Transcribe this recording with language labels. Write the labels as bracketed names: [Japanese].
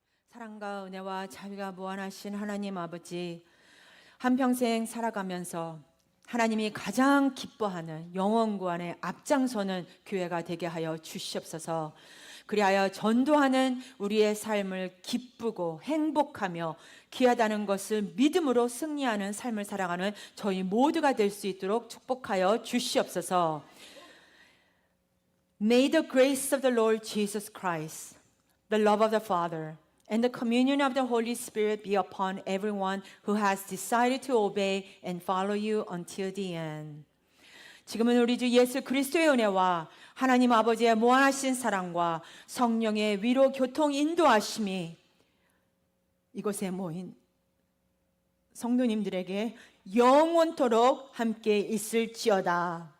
[Korean] 사랑과 은혜와 자비가 무한하신 하나님 아버지, 한평생 살아가면서 하나님이 가장 기뻐하는 영원 구원의 앞장서는 교회가 되게 하여 주시옵소서. 그리하여 전도하는 우리의 삶을 기쁘고 행복하며 귀하다는 것을 믿음으로 승리하는 삶을 살아가는 저희 모두가 될 수 있도록 축복하여 주시옵소서. [English] May the grace of the Lord Jesus Christ, the love of the Father, and the communion of the Holy Spirit be upon everyone who has decided to obey and follow you until the end. [Korean] 지금은 우리 주 예수 그리스도의 은혜와 하나님 아버지의 무한하신 사랑과 성령의 위로 교통 인도하심이 이곳에 모인 성도님들에게 영원토록 함께 있을지어다.